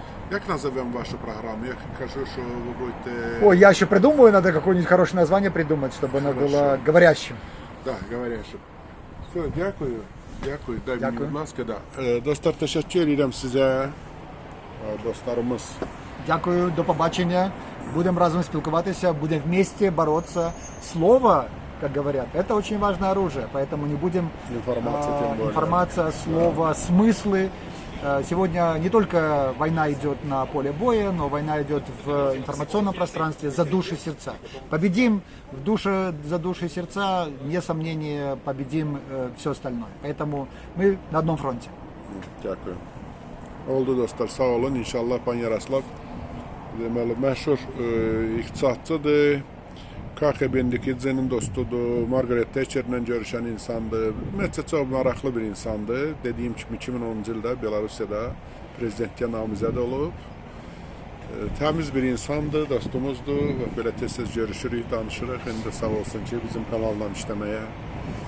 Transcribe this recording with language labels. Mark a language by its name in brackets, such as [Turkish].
[Russian] Как назовем вашу программу? Я скажу, что вы будете... Ой, я еще придумаю, надо какое-нибудь хорошее название придумать, чтобы оно было говорящим. Да, говорящим. Все, [Ukrainian] дякую. Дякую. [Russian] Дай [Ukrainian] Дякую. [Azerbaijani] məni, [Ukrainian] будь ласка, [Russian] да. [Azerbaijani] Dostlar, [Turkish] teşekkür ederim [Azerbaijani] sizə. Dostlarımız. [Ukrainian] Дякую, до побачення. Будем разом спілкуватися, будем [Russian] вместе бороться. Слово, как говорят, это очень важное оружие, поэтому не будем... Информация, слово, смыслы. Сегодня не только война идет на поле боя, но война идет в информационном пространстве за души и сердца. Победим в душе, за души и сердца, вне сомнения, победим все остальное. Поэтому мы на одном фронте. [Ukrainian] Dякую. [Azerbaijani] Oldu dostlar, sağ olun. İnşallah Pan Yaroslav deməli məşhur iqtisadçıdır. KGB-nin Kidzinin dostudur. Margaret Thatcher'la görüşən insandır. Ümumiyyətlə çox maraqlı bir insandır. Dediyim kimi 2010-cu ildə Belarusiyada prezidentliyə namizəd olub. Təmiz bir insandır, dostumuzdur. Belə tez-tez görüşürük, danışırıq. İndi sağ olsun ki, bizim kanalla işləməyə, yəni özünün müəllif proqramlarına söz verir.